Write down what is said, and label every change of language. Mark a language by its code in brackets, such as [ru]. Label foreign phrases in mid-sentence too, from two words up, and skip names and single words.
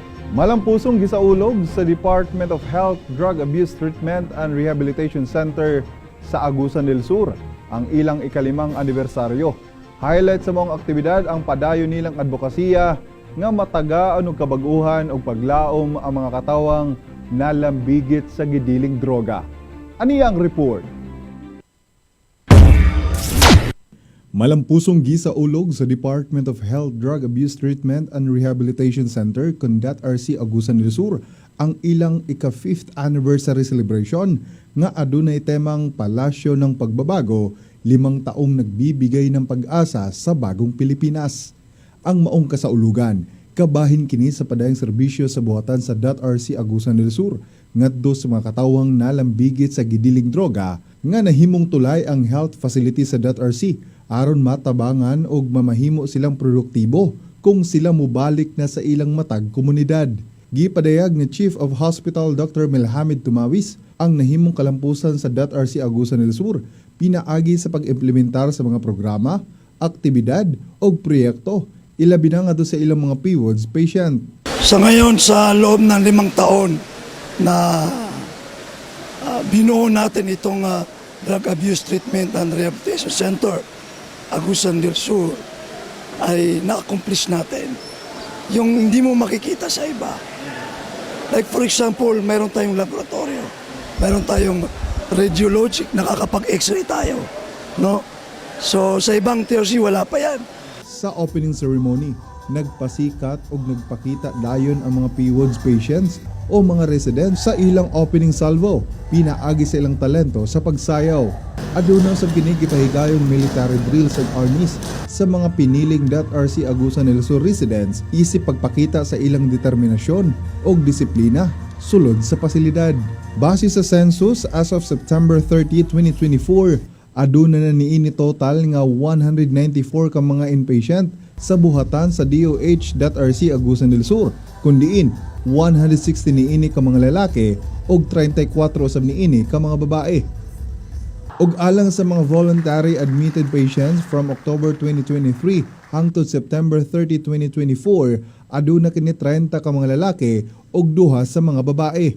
[ceb] Malampusong gisaulog sa Department of Health, Drug Abuse Treatment and Rehabilitation Center sa Agusan del Sur ang ilang ikalimang anibersaryo. Highlight sa mga aktibidad ang padayon nilang advokasya nga matagaan og kabag-uhan og paglaom ang mga katawang nalambigit sa gidiling droga. Ani ang report? Malampusong gisaulog sa Department of Health, Drug Abuse Treatment and Rehabilitation Center kun DATRC Agusan del Sur ang ilang ika-5th [en] anniversary celebration [ceb] nga adunay temang Palasyo ng Pagbabago, 5 taong nagbibigay ng pag-asa sa bagong Pilipinas. Ang maong kasaulugan, kabahin kini sa padayang serbisyo sa buhatan sa DATRC Agusan del Sur ngadto sa mga katawang nalambigit sa gidiling droga nga nahimong tulay ang health facility sa DATRC aron matabangan og mamahimo silang produktibo kung sila mubalik na sa ilang matag komunidad. Gipadayag ni [en] Chief of Hospital [ceb] Dr. Melhamid Tumawis ang nahimong kalampusan sa DATRC Agusan del Sur pinaagi sa pag-implementar sa mga programa, aktibidad o proyekto ilabi na nga sa ilang mga PWODs patient. [tl] Sa ngayon, sa loob ng 5 taon na binuo natin itong Drug Abuse Treatment and Rehabilitation Center, Agusan del Sur, ay na-accomplish natin yung hindi mo makikita sa iba. [en] Like for example, [tl] mayroon tayong laboratorio, mayroon tayong radiologic, nakakapag-x-ray tayo. No? So sa ibang TRC, wala pa yan. [ceb] Sa [en] opening ceremony, [ceb] nagpasikat o nagpakita dayon ang mga PWODs patients o mga residents sa ilang [en] opening salvo, [ceb] pinaagi sa ilang talento sa pagsayaw. Aduna sa ginigipahigayong [en] military drills and armies [ceb] sa mga piniling DATRC Agusan del Sur residents isip pagpakita sa ilang determinasyon o disiplina sulod sa pasilidad. Base sa [en] census as of [ceb] September 30, 2024, aduna na niini total nga 194 ka mga inpatient sa buhatan sa DOH DATRC Agusan del Sur, kundiin 160 niini ka mga lalaki ug 34 usab niini ka mga babae. Ug alang sa mga [en] voluntary admitted patients from October 2023 [ceb] hangtod September 30, 2024, aduna kini 30 ka mga lalaki ug 2 sa mga babae.